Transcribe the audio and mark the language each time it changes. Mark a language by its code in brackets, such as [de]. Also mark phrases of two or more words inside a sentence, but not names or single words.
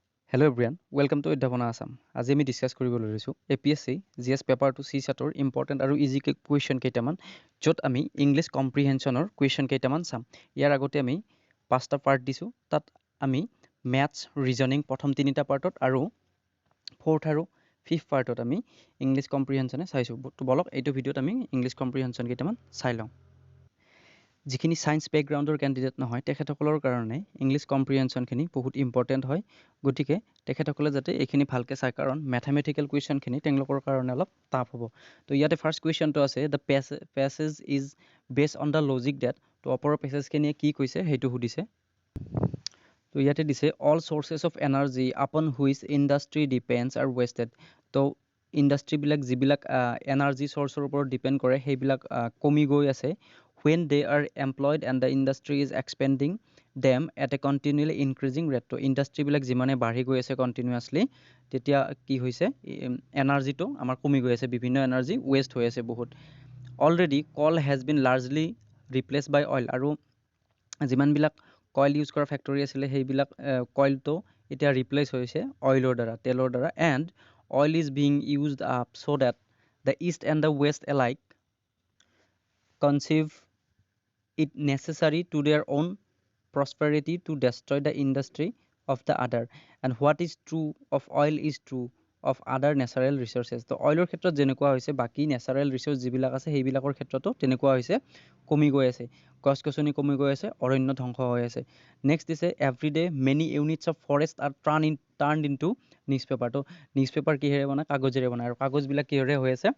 [en] Hello everyone, welcome to Adhyapana Assam. [as] আজি আমি ডিসকাস কৰিবলৈ লৈছো APSC GS [en] paper two CSAT important [as] আৰু [en] easy question [as] কেইটামান য'ত আমি [en] English comprehensionৰ question [as] কেইটামান চাম। ইয়াৰ আগতে আমি পাঁচটা পাৰ্ট দিছো। তাত আমি [en] maths, reasoning [as] প্ৰথম তিনিটা পাৰ্টত আৰু ফৰ্থ আৰু [en] fifth partত [as] আমি [en] English comprehensionএ [as] চাইছো। তো বলক এইটো ভিডিঅ'ত আমি [en] English comprehension [as] কেইটামান চাই লওঁ। যিখিনি [en] science backgroundৰ candidate [as] নহয় তেখেতসকলৰ কাৰণে [en] English comprehensionখিনি [as] বহুত ইম্পৰ্টেন্ট হয়। গতিকে তেখেতসকলে যাতে এইখিনি ভালকে চায় কাৰণ [en] mathematical questionখিনি [as] তেওঁলোকৰ কাৰণে অলপ টাফ হ'ব। তো ইয়াতে [en] first questionটো আছে the passage is based on the logic that. [as] তো অপৰৰ প্যাসেজখিনিয়ে কি কৈছে সেইটো সুধিছে। তো ইয়াতে দিছে [en] all sources of energy upon which industry depends are wasted. [as] তো ইণ্ডাষ্ট্ৰিবিলাক যিবিলাক [en] energy sourceৰ [as] ওপৰত ডিপেণ্ড কৰে সেইবিলাক কমি গৈ আছে। [en] When they are employed and the industry is expanding them at a continually increasing rate. [as] তো ইণ্ডাষ্ট্ৰিবিলাক যিমানে বাঢ়ি গৈ আছে কণ্টিনিউয়াছলি তেতিয়া কি হৈছে এনাৰ্জিটো আমাৰ কমি গৈ আছে, বিভিন্ন [en] energy waste [as] হৈ আছে বহুত। [en] already coal has been largely replace by oil. [as] আৰু যিমানবিলাক [en] coil use [as] কৰা ফেক্টৰী আছিলে সেইবিলাক কইলটো এতিয়া ৰিপ্লেচ হৈছে অইলৰ দ্বাৰা, তেলৰ দ্বাৰা। [en] and oil is being used up so that the east and the west alike conceive it necessary to their own prosperity to destroy the industry of the other, and what is true of oil is true of other natural resources. [as] তো অইলৰ ক্ষেত্ৰত যেনেকুৱা হৈছে বাকি [en] natural resource [as] যিবিলাক আছে সেইবিলাকৰ ক্ষেত্ৰতো তেনেকুৱা হৈছে, কমি গৈ আছে, গছ গছনি কমি গৈ আছে, অৰণ্য ধ্বংস হৈ আছে। [en] নেক্সট দিছে every day many units of forest are turned into newspaper. [as] তো নিউজপেপাৰ কিহেৰে বনায়? কাগজেৰে বনায়। আৰু কাগজবিলাক কিহেৰে হৈ আছে?